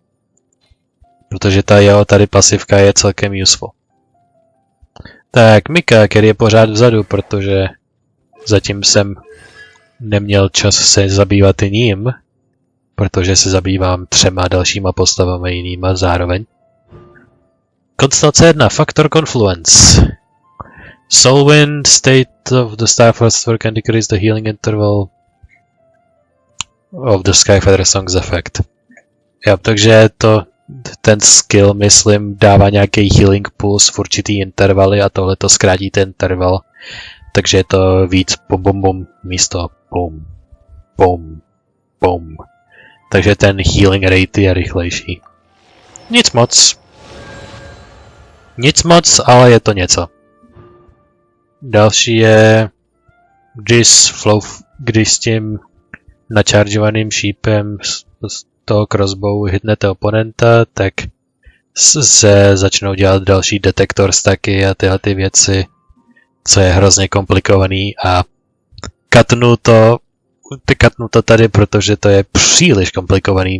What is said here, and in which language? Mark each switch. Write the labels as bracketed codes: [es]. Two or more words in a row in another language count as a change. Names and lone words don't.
[cs] Protože ta jeho tady pasivka je celkem useful. Tak, Mika, který je pořád vzadu, protože zatím jsem neměl čas se zabývat ním, protože se zabývám 3 dalšíma postavami jinýma zároveň. Konstelace 1, Factor Confluence. [en] Soulwind, state of the Starfighter can decrease the healing interval of the Skyfighter Song's effect. [cs] Jo, takže ten skill, myslím, dává nějaký healing puls v určitý intervaly a tohle to zkrátí ten interval. Takže je to víc bum bum bum místo bum bum bum. Takže ten [en] healing rate [cs] je rychlejší. Nic moc. Nic moc, ale je to něco. Další je, když s tím načaržovaným šípem z toho crossbow hitnete oponenta, tak se začnou dělat další detektor staky a tyhle ty věci, co je hrozně komplikovaný a katnu to tady, protože to je příliš komplikovaný.